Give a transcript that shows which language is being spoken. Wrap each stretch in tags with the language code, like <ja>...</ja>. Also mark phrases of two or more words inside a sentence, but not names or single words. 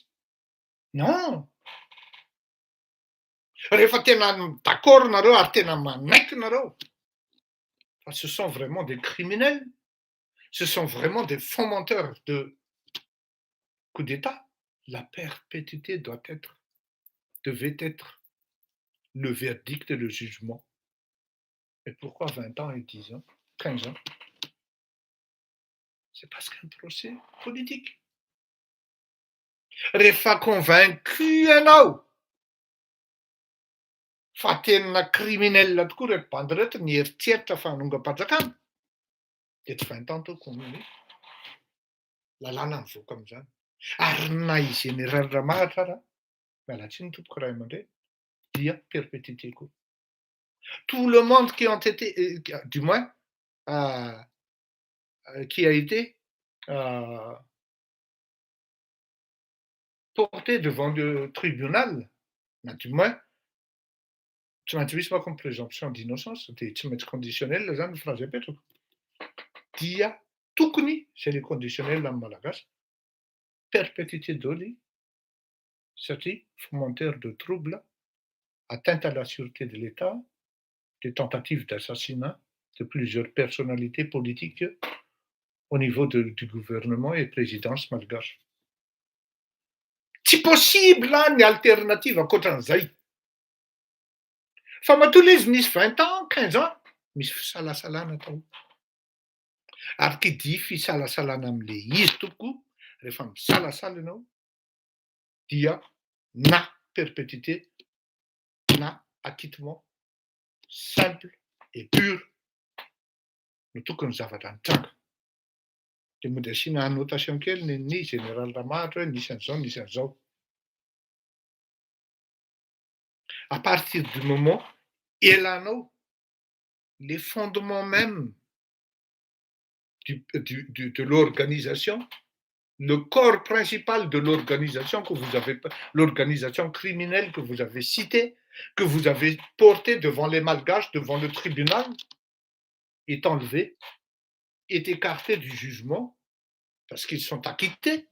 <fr>Non,</fr> <mg>rehefa tena d'accord nareo ary tena manaiky nareo fa</mg> <fr>ce sont vraiment des criminels, ce sont vraiment des fomenteurs de coup d'état, la perpétuité devait être le verdict et le jugement. Et pourquoi 20 ans et 10 ans, 15 ans? C'est parce qu'un procès politique.</fr> <mg>Rehefa convaincu ianao fa tena criminel tokoa reto bandy reto ny eritseritra fa hanonga-panjakana de tsy 20 ans tokony lalàna mivoaka am'zany. Ary na i général Ramahatra raha mialatsiny tompoko ray aman-dreny dia perpétuité koa.</mg> <fr>Tout le monde qui ont été, du moins, qui a été porté devant le tribunal, du moins,</fr> <mg>tsy maintsy misy manko ny</mg> <fr>présomption d'innocence</fr> <mg>de tsy maintsy conditionnel zany ny phrase apetrako. Dia tokony,</mg> <fr>c'est le conditionnel</fr> <mg>amin'ny malagasy,</mg> <fr>perpétuité</fr> <mg>daholo satria</mg> <fr>fomenteur de trouble, atteinte à la sûreté de l'État, des tentatives d'assassinat de plusieurs personnalités politiques au niveau du gouvernement et présidence malgache.</fr> <mg>Tsy possible ny alternative ankoatran'izay. Fa matoa ilay izy nisy 20 ans, 15 ans, misy fisalasalana tao. Ary kidia fisalasalana am'le izy tompoko, rehefa misalasala ianao, dia na perpétuité, na</mg> <fr>acquittement simple et pur</fr> <mg>no tokony zavatra nitranga. De mody asiana annotation kely ny général Ramahatra hoe nisy an'izao, nisy an'izao.</mg> <fr>À partir du moment elanao les fondements même de l'organisation, le corps principal de l'organisation que vous avez, l'organisation criminelle que vous avez citée, que vous avez portée devant les Malgaches, devant le tribunal, est enlevé, est écarté du jugement, parce qu'ils sont acquittés.</fr>